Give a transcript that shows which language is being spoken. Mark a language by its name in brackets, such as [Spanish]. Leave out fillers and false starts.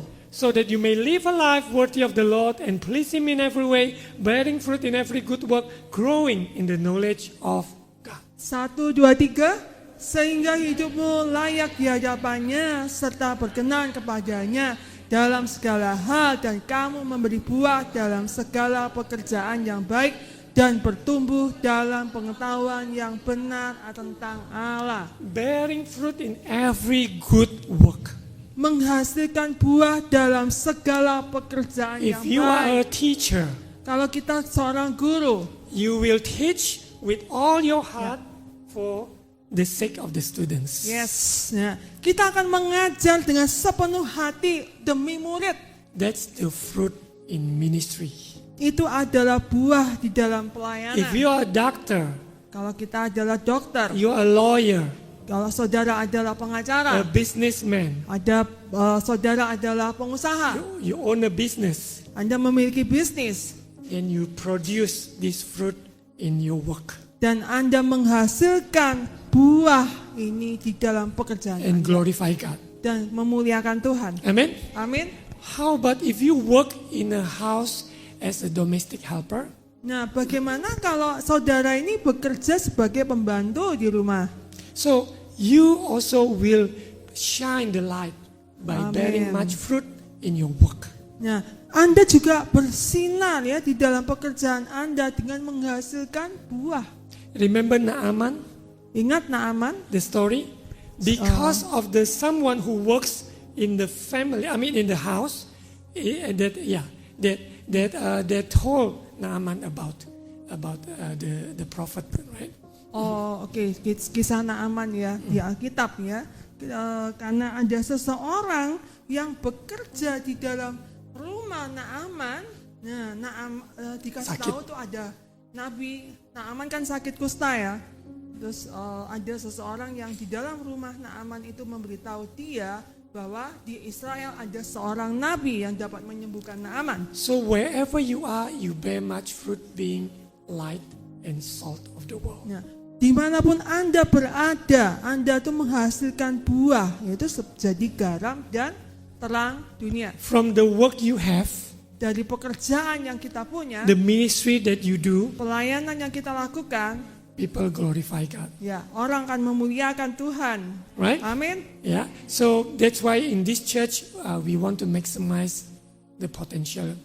[English] So that you may live a life worthy of the Lord and please Him in every way, bearing fruit in every good work, growing in the knowledge of God. 1, 2, 3. [Indonesian] Sehingga hidupmu layak di hadapannya serta berkenan kepadanya dalam segala hal dan kamu memberi buah dalam segala pekerjaan yang baik dan bertumbuh dalam pengetahuan yang benar tentang Allah. [English] Bearing fruit in every good work. [Indonesian] Menghasilkan buah dalam segala pekerjaan [English] If [Indonesian] yang [English] you are a [Indonesian] baik. [English] teacher, [Indonesian] Kalau kita seorang guru, [English] you will teach with all your heart for the sake of the students. [Indonesian] yes, ya, kita akan mengajar dengan sepenuh hati demi murid. [English] That's the fruit in ministry. [Indonesian] Itu adalah buah di dalam pelayanan. [English] If you are a doctor, [Indonesian] Kalau kita adalah dokter, [English] you are a lawyer, [Indonesian] kalau saudara adalah [English] a [Indonesian] pengacara, [English] businessman, [Indonesian] saudara adalah pengusaha, [English] you own a business, [Indonesian] Anda memiliki bisnis, [English] then you produce this fruit in your work [Indonesian] dan Anda menghasilkan buah ini di dalam pekerjaan [English] and [Indonesian] Anda [English] glorify God. [Indonesian] dan memuliakan Tuhan. [English] Amen. [Indonesian] Amin. [English] How about if you work in a house as a domestic helper? [Indonesian] Nah, bagaimana kalau saudara ini bekerja sebagai pembantu di rumah? [English] So you also will shine the light by Amen. bearing much fruit in your work. [Indonesian] Nah, Anda juga bersinar ya di dalam pekerjaan Anda dengan menghasilkan buah. [English] Remember Naaman, [Indonesian] Ingat Naaman? [English] the story? Because of the someone who works in the family, I mean in the house, that told Naaman about the prophet, right? [Indonesian] Oh, oke. Kisah Naaman ya di Alkitab ya. Karena ada seseorang yang bekerja di dalam rumah Naaman. Nah, dikasih Sakit. tahu tuh ada Nabi Naaman kan sakit kusta ya. Terus ada seseorang yang di dalam rumah Naaman itu memberitahu dia bahwa di Israel ada seorang nabi yang dapat menyembuhkan Naaman. [English] So wherever you are, you bear much fruit, being light and salt of the world. [Indonesian] Nah, dimanapun Anda berada, Anda tuh menghasilkan buah, yaitu jadi garam dan terang dunia. [English] From the work you have, [Indonesian] Dari pekerjaan yang kita punya, [English] the ministry that you do, [Indonesian] pelayanan yang kita lakukan, [English] people glorify God, [Indonesian] ya orang akan memuliakan Tuhan. [English] right? [Indonesian] Amin. [English] Yeah. So that's why in this church we want to maximize the potential.